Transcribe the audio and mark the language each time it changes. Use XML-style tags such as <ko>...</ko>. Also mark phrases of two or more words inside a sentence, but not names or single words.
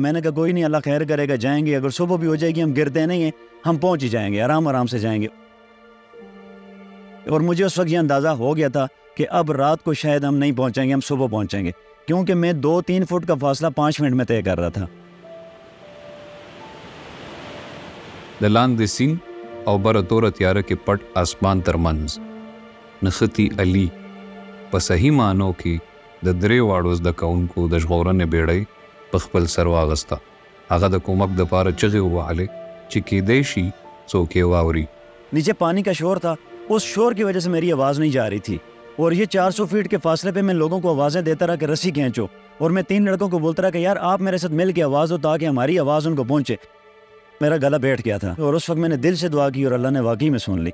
<hi>मैंने कहा कोई नहीं, अल्लाह खैर करेगा, जाएंगे. अगर सुबह भी हो जाएगी हम गिरते नहीं हैं, हम पहुँच ही जाएंगे, आराम से जाएंगे. और मुझे उस वक्त ये अंदाज़ा हो गया था कि अब रात को शायद हम नहीं पहुँचेंगे, हम सुबह पहुँचेंगे, क्योंकि मैं 2-3 फुट का फासला 5 मिनट में तय कर रहा था.</hi> <ps>د لاندې سیند او بره توره تیاره کې پټ اسمان ترمنځ نښتي علي په صحیح معنو کې د 3 واړو زده کوونکو د ژغورنې بیړۍ په خپل سر واغسته. هغه د کومک دپاره چغې ووهلې چې کیدای شي څوک یې واوري.</ps> <hi>नीचे पानी का शोर था, उस शोर की वजह से मेरी आवाज़ नहीं जा रही थी. और ये 400 फीट के फासले पे मैं लोगों को आवाज़ें देता रहा कि रस्सी खींचो, और मैं 3 लड़कों को बोलता रहा कि यार आप मेरे साथ मिल के आवाज़ हो ताकि हमारी आवाज़ उनको पहुँचे। मेरा गला बैठ गया था और उस वक्त मैंने दिल से दुआ की और अल्लाह ने वाकई में सुन ली।</hi>